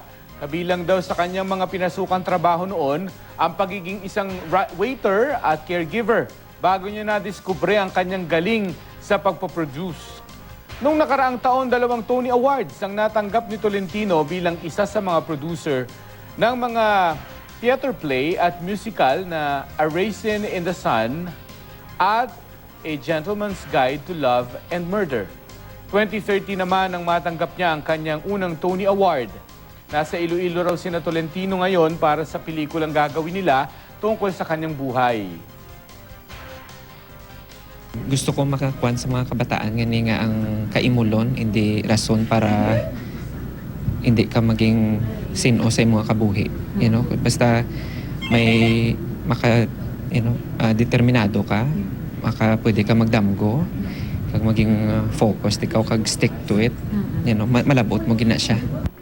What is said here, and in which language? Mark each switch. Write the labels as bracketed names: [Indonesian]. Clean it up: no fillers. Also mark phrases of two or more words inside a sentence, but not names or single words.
[Filipino] Kabilang daw sa kanyang mga pinasukang trabaho noon ang pagiging isang waiter at caregiver bago niya nadiskubre ang kanyang galing sa pagpoproduce. Noong nakaraang taon, 2 Tony Awards ang natanggap ni Tolentino bilang isa sa mga producer ng mga [English] theater play [Filipino] at musical na A Raisin in the Sun at A Gentleman's Guide to Love and Murder. 2013 naman ang matanggap niya ang kanyang unang Tony Award. Nasa Iloilo raw sina Tolentino ngayon para sa pelikulang gagawin nila tungkol sa kanyang buhay. [Hiligaynon] Gusto ko makakuan sa mga kabataan ngani nga ang kaimulon, hindi rason para hindi ka maging sino sa mga kabuhi. [English] You know, [Hiligaynon] basta may determinado ka, pwede ka magdamgo, kag maging focused ikaw kag [English] stick to it. You know, [Hiligaynon] malabot mo gina siya.